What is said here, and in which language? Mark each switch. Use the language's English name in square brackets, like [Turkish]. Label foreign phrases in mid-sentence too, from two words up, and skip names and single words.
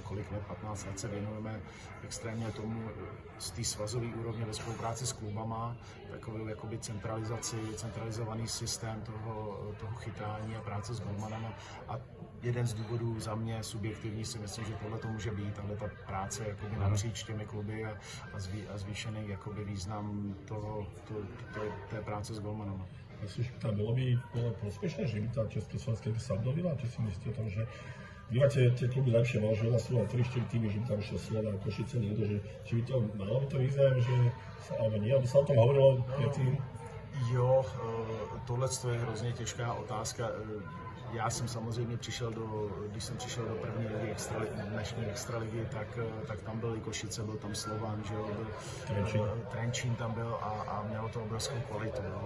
[Czech] kolik let, 15 let se věnujeme extrémně tomu z té svazové úrovně ve spolupráci s klubama, takovou jakoby centralizovaný systém toho chytání a práce s golmanama a jeden z důvodů za mě subjektivní si myslím, že tohle to může být, tahle ta práce jakoby napříč těmi kluby a zvýšený jakoby význam té práce s golmanama. [Slovak] Myslíš, že bolo prospešné, že by tá Československá sa obnovila? Či si myslíte o tom, že vy máte tie kluby lepšie, možno u nás sú len 3-4 týmy, že by tam išlo Slovák, Košice, niekto, že či by to malo by to význam, že alebo nie, aby sa o tom hovorilo predtým? [Czech] Jo, tohle je hrozně těžká otázka. Já jsem samozřejmě když jsem přišel do první ligy, dnešní extraligy, tak tam byl i Košice, byl tam Slovan, že jo, Trenčín tam byl a mělo to obrovskou kvalitu. Jo.